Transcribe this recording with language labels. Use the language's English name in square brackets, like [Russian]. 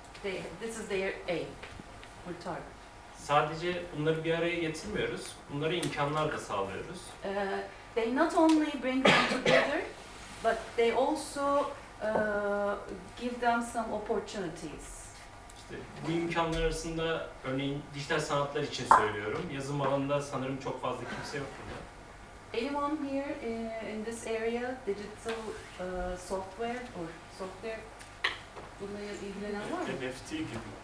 [English] This is their aim or target. [Turkish] Sadece bunları bir araya getirmiyoruz, bunlara imkanlar da sağlıyoruz. [English] They not only bring them together, but they also give them some opportunities. [Turkish] İşte bu imkanlar arasında örneğin dijital sanatlar için söylüyorum. Yazılım alanında sanırım çok fazla kimse yok burada. [English] Anyone here in this area, digital software or software, [Turkish] bununla ilgilenen var mı? NFT gibi.